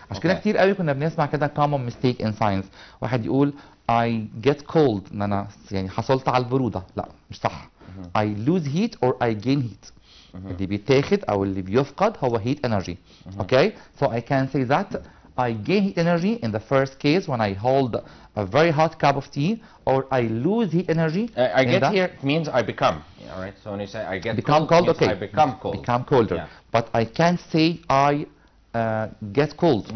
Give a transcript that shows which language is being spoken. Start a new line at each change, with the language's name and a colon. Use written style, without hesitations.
Arabic: عشان كده كتير قوي كنا بنسمع كده
English: common mistake in science.
Arabic: واحد يقول
English: I get cold
Arabic: ان انا يعني حصلت على البرودة. لا مش صح.
English: I lose heat or I gain heat.
Arabic: اللي بيتاخد او اللي بيفقد هو heat energy.
English: Okay? So I can say that I gain heat energy in the first case when I hold a very hot cup of tea, or I lose heat energy. I get here means I become. All right. So when you say I get cold, okay. I become cold. Become colder. Yeah. But I can't say I get cold.